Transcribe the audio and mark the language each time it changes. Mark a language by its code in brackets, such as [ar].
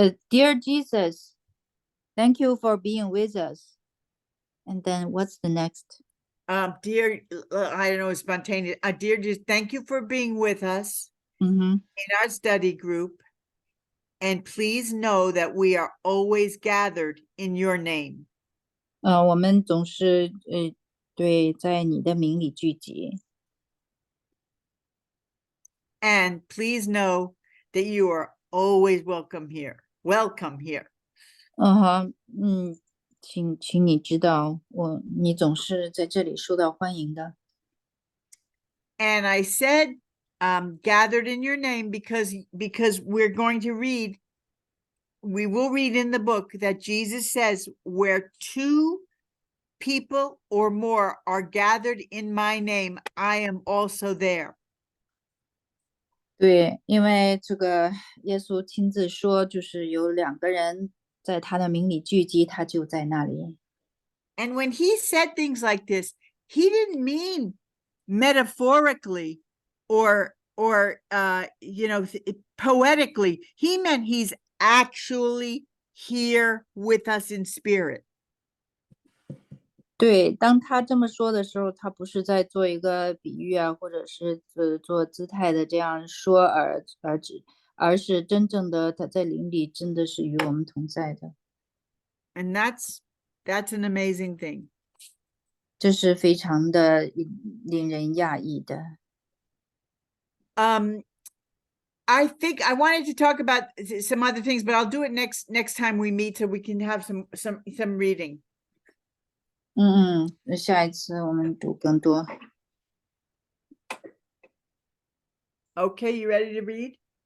[en] Dear Jesus, thank you for being with us. And then what's the next? Dear, I don't know, it's spontaneous. Dear Jesus, thank you for being with us in our study group. And please know that we are always gathered in your name. [zh] 我们总是对，在你的名里聚集。 [en] And please know that you are always welcome here. Welcome here. [zh] 请你知道，你总是在这里受到欢迎的。 [en] And I said, gathered in your name because we're going to read. We will read in the book that Jesus says, where 2 people or more are gathered in my name, I am also there. [zh] 对，因为这个耶稣亲自说，就是有2个人在他的名里聚集，他就在那里。 [en] And when he said things like this, he didn't mean metaphorically or you know, poetically. He meant he's actually here with us in spirit. [zh] 对，当他这么说的时候，他不是在做一个比喻啊，或者是做姿态的这样说而是真正的他在灵里真的是与我们同在的， [en] And that's an amazing thing. [zh] 这是非常的令人讶异的。 [en] I think I wanted to talk about some other things, but I'll do it next time we meet so we can have some reading. [zh] 那下一次我们读更多。 [en] Okay, you ready to read?